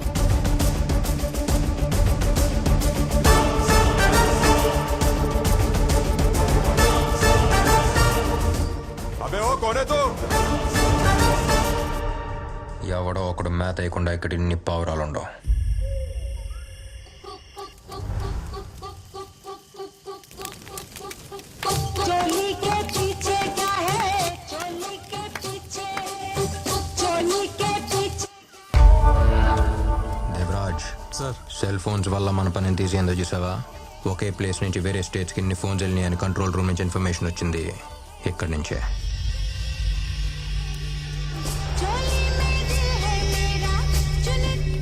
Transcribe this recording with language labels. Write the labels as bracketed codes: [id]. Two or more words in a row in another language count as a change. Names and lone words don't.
[te] ఎవడో ఒకడు మేత వేయకుండా ఇక్కడ ఇన్ని పావురాలు ఉండవు. [hi] चोली के पीछे क्या है? चोली के पीछे, चोली के पीछे. [te] దేవరాజ్ సార్ [en] cell phones [te] వల్ల మన పనిని తీసేందో చూసావా? ఒకే ప్లేస్ నుంచి వేరే స్టేట్స్కి ఇన్ని ఫోన్స్ వెళ్ళినాయి అని [en] control room [te] నుంచి ఇన్ఫర్మేషన్ వచ్చింది. ఇక్కడి నుంచే. [hi] चोली में दिल है मेरा, चुन.